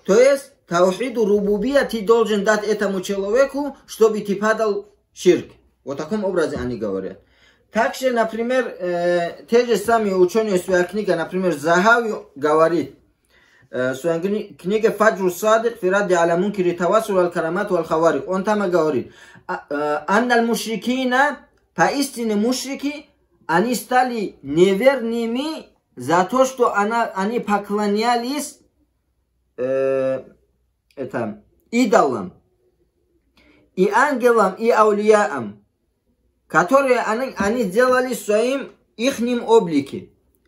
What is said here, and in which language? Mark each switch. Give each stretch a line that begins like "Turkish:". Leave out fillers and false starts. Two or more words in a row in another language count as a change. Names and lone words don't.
Russian: То есть
Arabic: توحيد الربوبية
Russian: ты должен дать этому человеку, чтобы ты падал в ширк. Вот в таком образе они говорят. Также, например, те же самые ученые в своей книге, например, Захави говорит, в своей книге Фаджру Садик фи радди аля мункири тавассул аль-карамат валь-хаварик. Он там говорит,
Arabic: أن المشركين,
Russian: поистине мушрики, они стали неверными за то, что они поклонялись идолам и ангелам и аулияам, которые они делали в своем ихнем облике.